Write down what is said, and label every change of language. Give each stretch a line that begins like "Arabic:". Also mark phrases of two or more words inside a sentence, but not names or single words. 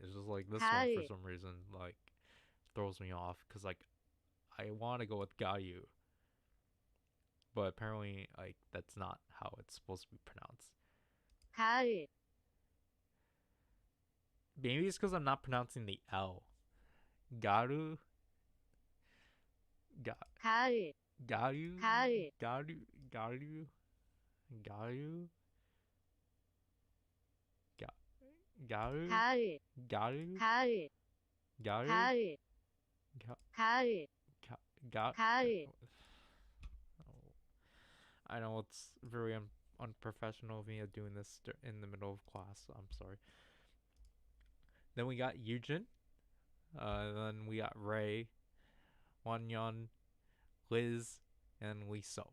English: It's just like this one for
Korean: 가을,
English: some reason like throws me off because like I want to go with Gayu, but apparently like that's not how it's supposed to be pronounced.
Korean: 가을,
English: Maybe it's because I'm not pronouncing the L.
Korean: Garu, Ga, 가을, Garu, 가을, Garu, Garu, Garu, Ga, Garu, 가을, Garu, 가을, Garu, 가을, Ga, 가을, Ga, Ga. 가을,
English: I know it's very unprofessional of me doing this in the middle of class. I'm sorry. Then we got Yujin. Then we got Ray, Wanyon, Liz, and Liso.